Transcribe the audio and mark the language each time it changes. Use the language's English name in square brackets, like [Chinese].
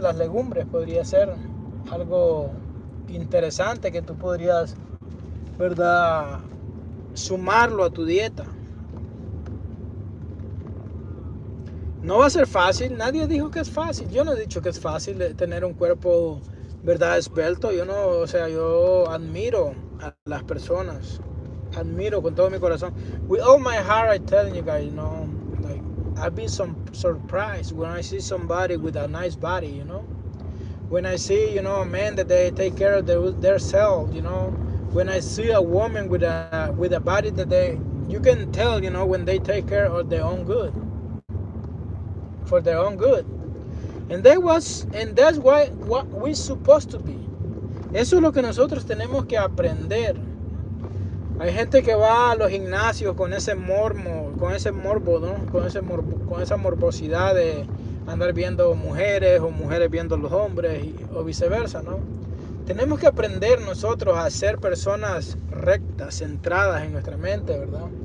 [Spanish] Las legumbres podría ser algo interesante que tú podrías, ¿verdad?, sumarlo a tu dieta. No va a ser fácil, nadie dijo que es fácil. Yo no he dicho que es fácil tener un cuerpo, verdad, esbelto. Yo admiro a las personas, admiro con todo mi corazón. [English] With all my heart, I tell you guys, like I've been surprised when I see somebody with a nice body, When I see, a man that they take care of their self, When I see a woman with a body that you can tell, when they take care of their own good. For their own good. And that's what we're supposed to be. [Spanish] Eso es lo que nosotros tenemos que aprender. Hay gente que va a los gimnasios con ese morbo, ¿no? Con esa morbosidad de andar viendo mujeres o mujeres viendo los hombres o viceversa, ¿no? Tenemos que aprender nosotros a ser personas rectas, centradas en nuestra mente, ¿verdad?